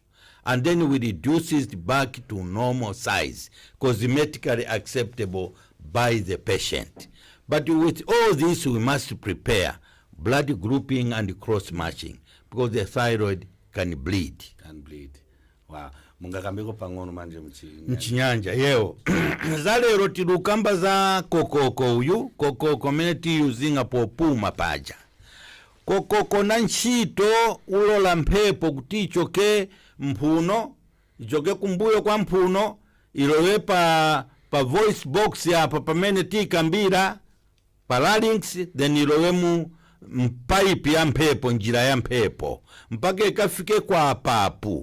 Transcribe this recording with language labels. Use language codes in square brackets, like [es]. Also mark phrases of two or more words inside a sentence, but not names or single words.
[en] And then we reduce it back to normal size, cosmetically acceptable by the patient. But with all this, we must prepare blood grouping and cross-matching, because the thyroid can bleed. Can bleed. Wow. [ny] Mungakambeko pang'ono manje Mchinyanja, yeo. Za lero tilukamba za kokoko uyu, kokoko mene tiyuzinga popuma paja. Kokoko na ntchito ulola mphepo kuti ichoke mphuno, ichoke kumbuyo kwa mphuno, ilowe pa [en] voice box [ny] yapa pamene tikambira, pa larynx, then ilowe mu mpaipi ya mphepo, njira ya mphepo, mpaka ikafike kwa papu.